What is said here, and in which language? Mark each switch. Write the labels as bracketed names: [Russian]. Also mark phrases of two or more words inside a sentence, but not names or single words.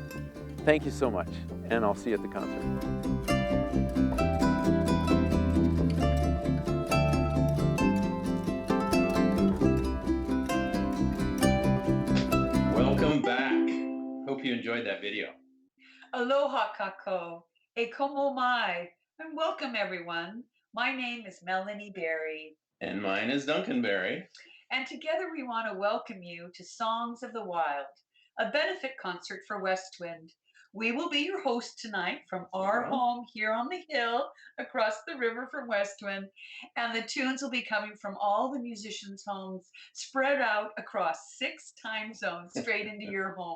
[English] Thank you so much, and I'll see you at the concert. Welcome back. Hope you enjoyed that video. [Hawaiian] Aloha kako, e komo mai, [English] and welcome everyone. My name is Melanie Berry. And mine is Duncan Berry. And together we want to welcome you to Songs of the Wild, a benefit concert for Westwind. We will be your host tonight from our home here on the hill across the river from Westwind, and the tunes will be coming from all the musicians' homes spread out across 6 time zones straight into your home.